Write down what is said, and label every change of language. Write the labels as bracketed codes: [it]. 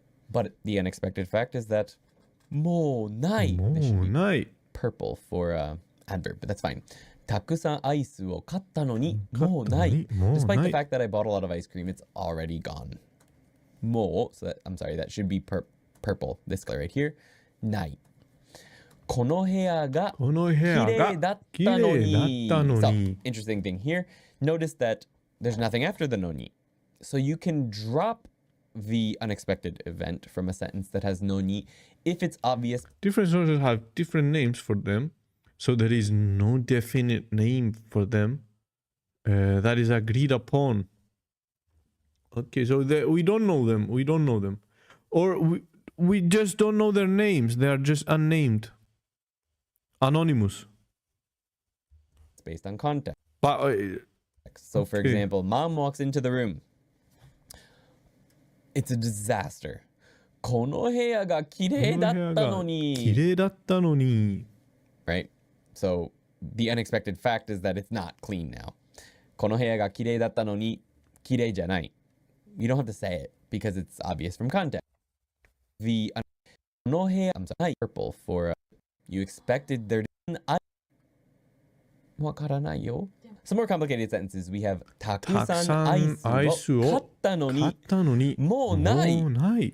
[en] But the unexpected fact is that mo nai. This should be purple for adverb, but that's fine. [ja] Takusan aisu wo katta no ni mo nai. [en] Despite the fact that I bought a lot of ice cream, it's already gone. Mo, so that, I'm sorry, that should be purple. This color right here. Nai. [ja] この部屋が綺麗だったのに. [en] So, interesting thing here. Notice that there's nothing after the no ni. So you can drop the unexpected event from a sentence that has no ni if it's obvious. Different sources have different names for them. So there is no definite name for them that is agreed upon. Okay, so we don't know them. We don't know them. Or we just don't know their names. They are just unnamed. Anonymous. It's based on context. But, so, for example, mom walks into the room. It's a disaster. [ja] この部屋が綺麗だったのに. 綺麗だったのに. [en] Right? So, the unexpected fact is that it's not clean now. [ja] この部屋が綺麗だったのに、綺麗じゃない. [en] You don't have to say it because it's obvious from context. The この部屋, I'm sorry, purple for you expected there to be [ja] wakaranai yo. [en] Some more complicated sentences. We have [ja] takusan aisu wo katta no ni mo nai.